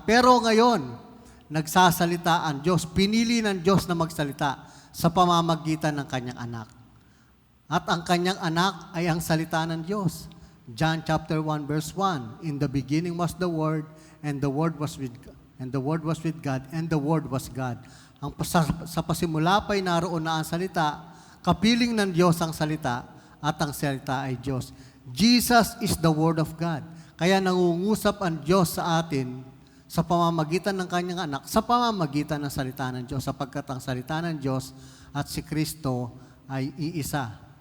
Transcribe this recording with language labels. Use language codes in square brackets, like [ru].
[tl] Pero ngayon, nagsasalita ang Diyos, pinili ng Diyos na magsalita sa pamamagitan ng kanyang anak. At ang kanyang anak ay ang salita ng Diyos. [en] John chapter 1 verse 1, in the beginning was the Word, and the Word was with God, and the Word was with God, and the Word was God. [tl] Sa pasimula pa'y naroon na ang salita, kapiling ng Diyos ang salita, at ang salita ay Diyos. [en] Jesus is the Word of God. [tl] Kaya nangungusap ang Diyos sa atin sa pamamagitan ng kanyang anak, sa pamamagitan ng salita ng Diyos, sapagkat ang salita ng Diyos at si Kristo ay iisa.